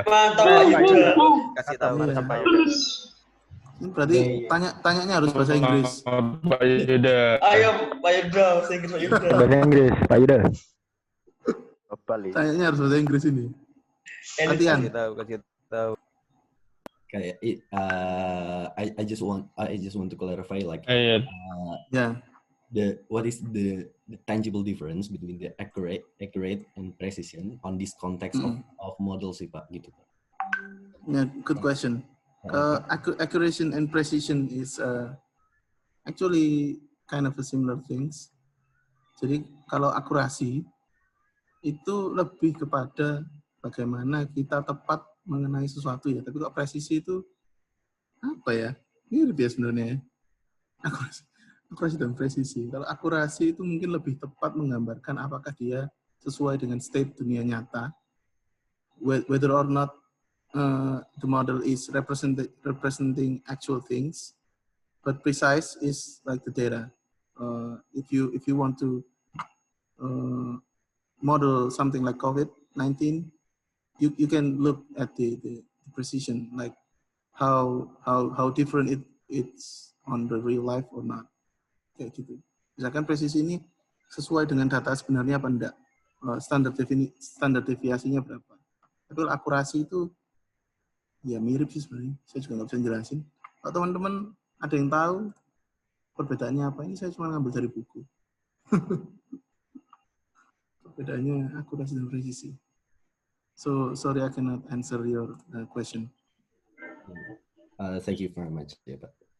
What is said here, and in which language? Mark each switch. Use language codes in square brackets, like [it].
[id] Mantap Pak Yuda. Kasih tahu, Iya. kasih Pak Yuda. Ini berarti tanyanya harus bahasa Inggris. Pak Yuda. Ayo Pak Yuda, bahasa Inggris Pak Yuda. Bahasa Inggris, Pak Yuda. Balik. Tanyanya harus bahasa Inggris ini. Latihan. Kasih tahu. [en] Kayak I just want to clarify like [id] Ayo. Ya. [en] what is the tangible difference between the accurate and precision on this context of model [id] sih Pak gitu. [en] Ya, good question. Accuracy and precision is actually kind of a similar things. [id] Jadi kalau akurasi itu lebih kepada bagaimana kita tepat mengenai sesuatu ya. Tapi kalau presisi itu apa ya? Mirip ya sebenarnya. Akurasi dan presisi. Kalau akurasi itu mungkin lebih tepat menggambarkan apakah dia sesuai dengan state dunia nyata, [en] whether or not the model is representing actual things, but precise is like the data. If you want to model something like COVID-19, you can look at the precision, like how different it's on the real life or not. [id] Kayak gitu. Misalkan presisi ini sesuai dengan data sebenarnya apa enggak, standar deviasinya berapa. Tapi kalau akurasi itu ya mirip sih sebenarnya. Saya juga nggak bisa jelasin. Kalau teman-teman ada yang tahu perbedaannya apa, ini saya cuma ngambil dari buku. Perbedaannya akurasi dan presisi. [en] So sorry I cannot answer your question. Thank you very much ya Pak.